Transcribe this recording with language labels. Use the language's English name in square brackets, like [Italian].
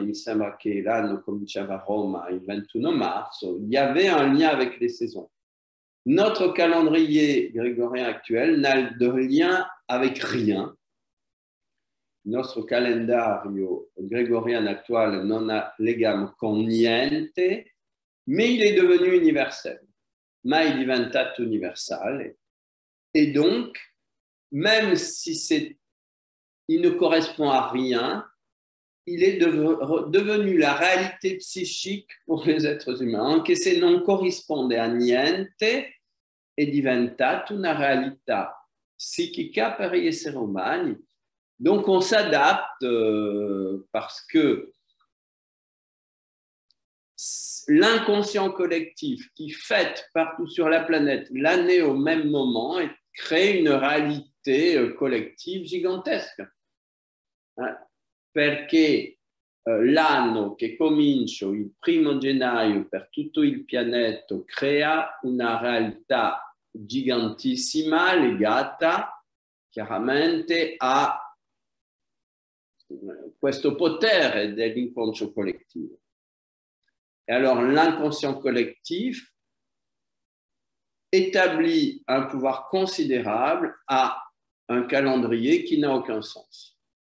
[Italian] Il me sembra che l'anno cominciava a Roma il 21 marzo. [French] Il y avait un lien avec les saisons. Notre calendrier grégorien actuel n'a de lien avec rien. [Italian] Nostro calendario [French] grégorien actuel [Italian] non ha legame con niente, [French] mais il est devenu universel. [Italian] Ma è diventato universale. [French] Et donc, même si il ne correspond à rien, il est devenu la réalité psychique pour les êtres humains. [Italian] Anche se non corrisponde a niente, è diventato una realtà psichica per gli esseri umani. [French] Donc, on s'adapte parce que l'inconscient collectif qui fête partout sur la planète l'année au même moment crée une réalité collective gigantesque. [Italian] Perché l'anno che comincia il 1° gennaio per tutto il pianeta crea una realtà gigantissima legata chiaramente a questo potere dell'inconscio collettivo. [French] Et alors, l'inconscient collectif établit un pouvoir considérable à un calendrier qui n'a aucun sens.